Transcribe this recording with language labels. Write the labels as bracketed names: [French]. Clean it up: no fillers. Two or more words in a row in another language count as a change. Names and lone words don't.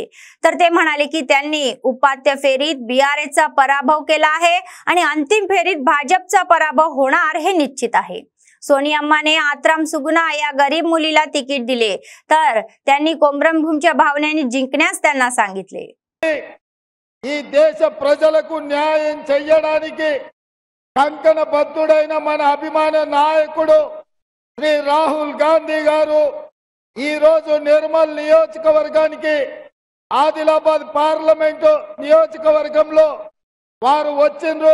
[Marathi] तर ते म्हणाले की त्यांनी उपात्य फेरीत बीआरएसचा पराभव केला आहे आणि अंतिम फेरीत भाजपचा पराभव होणार हे निश्चित आहे। सोनियाम्माने आत्राम सुगुना या गरीब मुलीला तिकीट दिले, तर त्यांनी कोमरभूमच्या भावनेने जिंकण्यास त्यांना सांगितले। [Telugu] ఈ దేశ ప్రజలకు న్యాయం చేయడానికి కంకణబద్ధుడైన మన అభిమాన నాయకుడు శ్రీ రాహుల్ గాంధీ గారు ఈ రోజు నిర్మల్ నియోజకవర్గానికి ఆదిలాబాద్ పార్లమెంటు నియోజకవర్గంలో వారు వచ్చిండ్రు।